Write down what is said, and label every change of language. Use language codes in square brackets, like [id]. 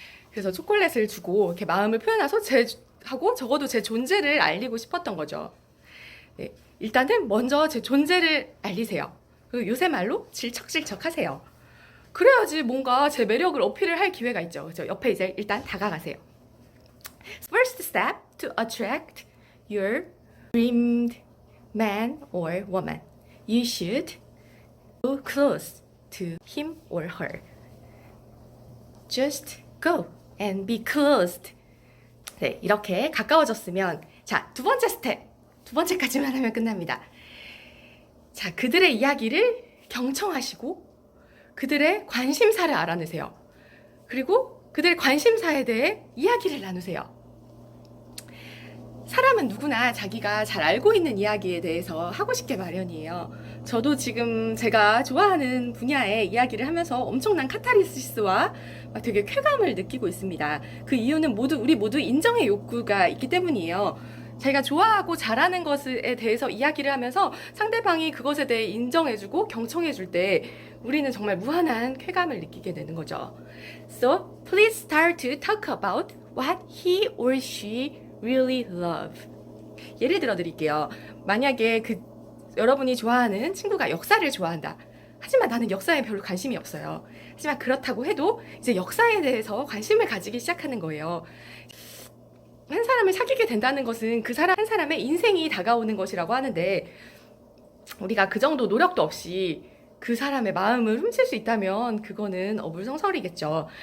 [ko] 그래서 초콜릿을 주고 이렇게 마음을 표현해서 하고 적어도 제 존재를 알리고 싶었던 거죠. 네, 일단은 먼저 제 존재를 알리세요. 그리고 요새 말로 질척질척 하세요. 그래야지 뭔가 제 매력을 어필을 할 기회가 있죠. 그래서 옆에 이제 일단 다가가세요. [en] First step to attract your dreamed man or woman. You should go close to him or her. Just go and be closed. [ko] 네, 이렇게 가까워졌으면, 자, 두 번째 스텝. 두 번째까지만 하면 끝납니다. 자, 그들의 이야기를 경청하시고 그들의 관심사를 알아내세요. 그리고 그들의 관심사에 대해 이야기를 나누세요. 사람은 누구나 자기가 잘 알고 있는 이야기에 대해서 하고 싶게 마련이에요. 저도 지금 제가 좋아하는 분야의 이야기를 하면서 엄청난 카타르시스와 되게 쾌감을 느끼고 있습니다. 그 이유는 우리 모두 인정의 욕구가 있기 때문이에요. 자기가 좋아하고 잘하는 것에 대해서 이야기를 하면서 상대방이 그것에 대해 인정해주고 경청해줄 때 우리는 정말 무한한 쾌감을 느끼게 되는 거죠. [en] So, please start to talk about what he or she really love. [ko] 예를 들어 드릴게요. 만약에 여러분이 좋아하는 친구가 역사를 좋아한다. 하지만 나는 역사에 별로 관심이 없어요. 하지만 그렇다고 해도 이제 역사에 대해서 관심을 가지기 시작하는 거예요. 한 사람을 사귀게 된다는 것은 그 사람 한 사람의 인생이 다가오는 것이라고 하는데, 우리가 그 정도 노력도 없이 그 사람의 마음을 훔칠 수 있다면 그거는 어불성설이겠죠.